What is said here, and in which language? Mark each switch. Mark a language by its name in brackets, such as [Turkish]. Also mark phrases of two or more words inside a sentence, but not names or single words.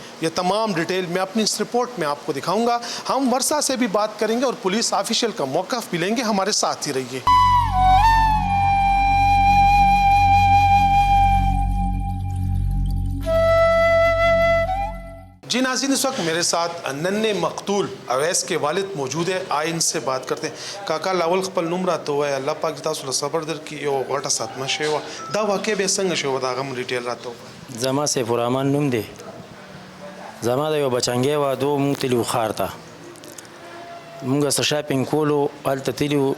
[Urdu] یہ تمام ڈیٹیل میں اپنی اس رپورٹ میں آپ کو دکھاؤں گا. ہم ورثہ سے بھی بات کریں گے اور [English] police official [Urdu] کا موقف بھی لیں گے. ہمارے ساتھ ہی رہیے. جی ناظرین، اس وقت میرے ساتھ ننے مقتول اویس کے والد موجود ہے. آئے ان سے بات کرتے ہیں. [Pashto] کاکا لاول خپل نوم راته وایه. الله پاک دې تاسو له صبر درکړي. یو غټه صدمه شوې وه. دا واقع بیا څنګه شوه؟ د هغه هم ډیټیل راته ووایه. زما سیف الرحمن نوم دی. زما د یو بچنګی واده و، موږ تللي وو ښار ته. موږ څه شاپینګ کولو، هلته تللي وو.